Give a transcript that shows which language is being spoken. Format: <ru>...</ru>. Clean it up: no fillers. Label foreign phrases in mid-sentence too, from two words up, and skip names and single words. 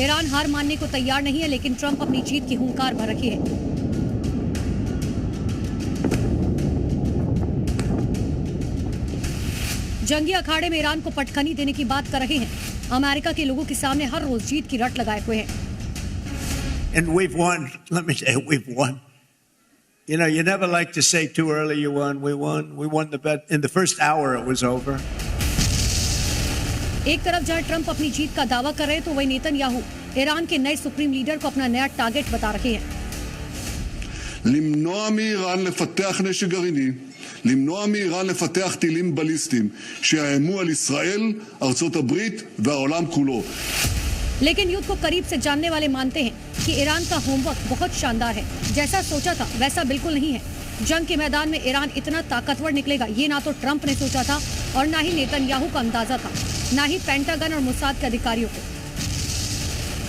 <hi>ईरान हार मानने को तैयार नहीं है, लेकिन ट्रंप अपनी जीत की हुंकार भर रखे है। जंगी अखाड़े में ईरान को पटखनी देने की बात कर रहे हैं। अमेरिका के लोगों के सामने हर रोज जीत की रट लगाए हुए हैं।</hi> <en>And we've won. Let me say, we've won. You know, you never like to say too early you won. We won. We won the bet. In the first hour, it was over.</en> <hi>एक तरफ जहां ट्रंप अपनी जीत का दावा कर रहे हैं, तो वही नेतन्याहू ईरान के नए</hi> <en>supreme leader</en> <hi>को अपना नया टारगेट बता रहे हैं।</hi> <he>למנוע מאיראן לפתח נשק גרעיני, למנוע מאיראן לפתח טילים בליסטיים שיאיימו על ישראל, ארצות הברית והעולם כולו।</he> <hi>लेकिन युद्ध को करीब से जानने वाले मानते हैं कि ईरान का होमवर्क बहुत शानदार है। जैसा सोचा था वैसा बिल्कुल नहीं है। जंग के मैदान में ईरान इतना ताकतवर निकलेगा, ये ना तो ट्रंप ने सोचा था और ना ही नेतन्याहू का अंदाजा था, ना ही पेंटागन और मोसाद के अधिकारियों को।</hi>